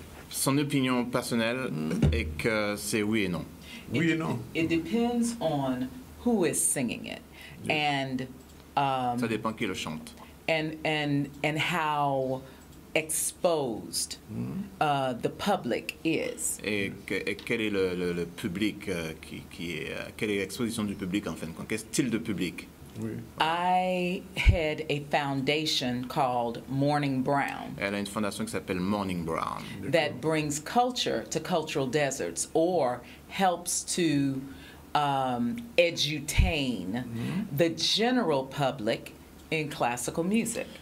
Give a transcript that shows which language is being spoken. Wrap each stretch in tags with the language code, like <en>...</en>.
<fr>Son opinion personnelle est que c'est oui et non. Oui et non.</fr> <en>It depends on who is singing it. Yes. And</en> <fr>Ça dépend qui le chante.</fr> <en>and how exposed the public is.</en> <fr>Et quel est le public quelle est l'exposition du public en fin de compte? Quel style de public? Oui.</fr> <en>I had a foundation called Morning Brown</en> <fr>Elle a une fondation qui s'appelle Morning Brown.</fr> <en>that brings culture to cultural deserts or helps to edutain the general public in classical music.</en>